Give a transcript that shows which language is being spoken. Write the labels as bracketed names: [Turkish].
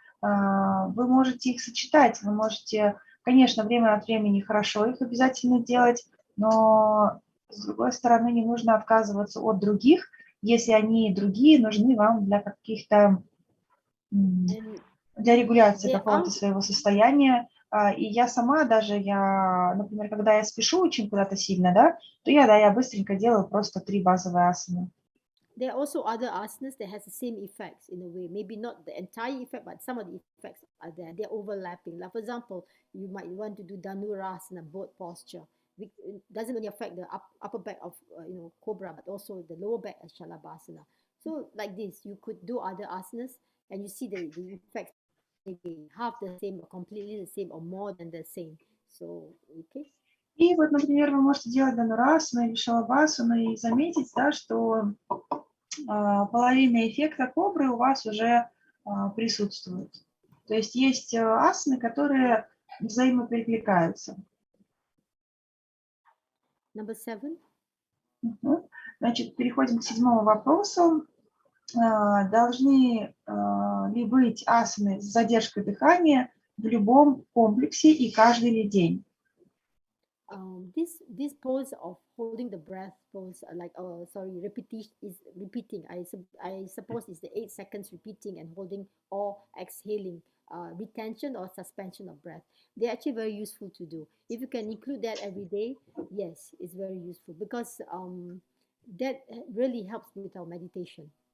[Russian] Вы можете их сочетать, вы можете, конечно, время от времени хорошо их обязательно делать, но с другой стороны не нужно отказываться от других если они другие нужны вам для каких-то, для регуляции какого-то своего состояния. И я сама даже, например, когда я спешу очень куда-то сильно, да, то я быстренько делаю просто 3 базовые асаны. [English] There are also other asanas that has the same effects in a way. Maybe not the entire effect, but some of the effects are there. They're overlapping. Like for example, you might want to do Dhanurasana, boat posture. It doesn't only affect the upper back of cobra, but also the lower back as Shalabhasana. So like this, you could do other asanas, and you see the effects maybe half the same, or completely the same, or more than the same. So okay. [Russian] И вот, например, вы можете делать Дhanurasana или Шалабхасану и заметить, да, что половина эффекта кобры у вас уже присутствует. То есть есть асаны, которые взаимоперекликаются. [English] Number 7. [Russian] Значит, переходим к 7-му вопросу. Должны ли быть асаны с задержкой дыхания в любом комплексе и каждый ли день? [English] This pose of holding the breath pose, repetition is repeating. I suppose it's the 8 seconds repeating and holding or exhaling, retention or suspension of breath. They're actually very useful to do. If you can include that every day, yes, it's very useful because that really helps with our meditation.